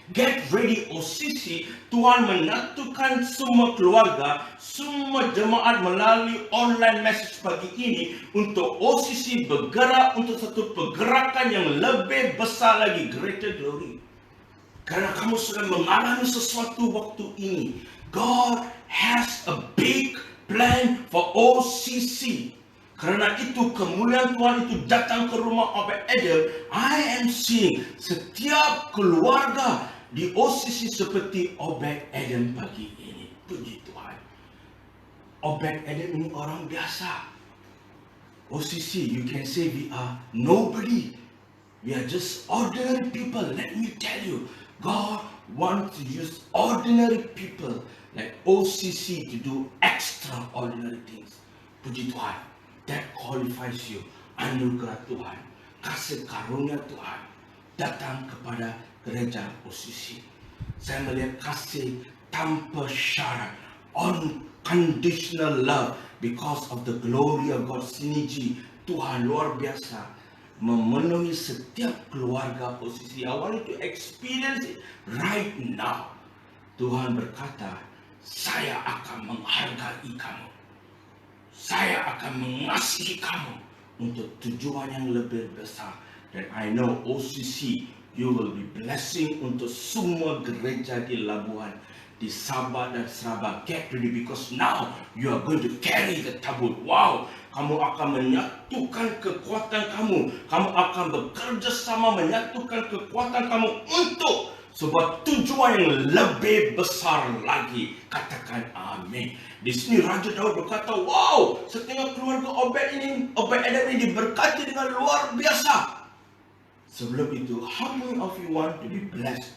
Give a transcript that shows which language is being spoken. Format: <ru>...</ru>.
<en>Get ready</en> <ms>OCC. Tuhan menyatukan semua keluarga, semua jemaat melalui online message pagi ini untuk OCC bergerak untuk satu pergerakan yang lebih besar lagi,</ms> <en>greater glory.</en> <ms>Karena kamu sudah mengalami sesuatu waktu ini.</ms> <en>God has a big plan for OCC.</en> <ms>Kerana itu kemuliaan Tuhan itu datang ke rumah Obed Edom.</ms> <en>I am seeing</en> <ms>setiap keluarga di OCC seperti Obed Edom pagi ini. Puji Tuhan. Obed Edom ini orang biasa.</ms> <en>OCC, you can say we are nobody. We are just ordinary people. Let me tell you, God wants to use ordinary people like OCC to do extraordinary things.</en> <ms>Puji Tuhan,</ms> <en>that qualifies you.</en> <ms>Anugerah Tuhan, kasih karunia Tuhan datang kepada gereja OCC. Saya melihat kasih tanpa syarat,</ms> <en>unconditional love because of the glory of God.</en> <ms>Sinergi Tuhan luar biasa memenuhi setiap keluarga OCC.</ms> <en>I want you to experience it right now.</en> <ms>Tuhan berkata, saya akan menghargai kamu. Saya akan mengasihi kamu untuk tujuan yang lebih besar. Dan</ms> <en>I know OCC, you will be blessing</en> <ms>untuk semua gereja di Labuan, di Sabah dan Sarawak.</ms> <en>Get ready because now you are going to carry the tabut.</en> <ms>Wow, kamu akan menyatukan kekuatan kamu. Kamu akan bekerja sama menyatukan kekuatan kamu untuk sebuah tujuan yang lebih besar lagi. Katakan amin. Di sini Raja Daud berkata, wow, setengah keluarga Obed-Edom ini diberkati dengan luar biasa. Sebelum itu,</ms> <en>how many of you want to be blessed?</en>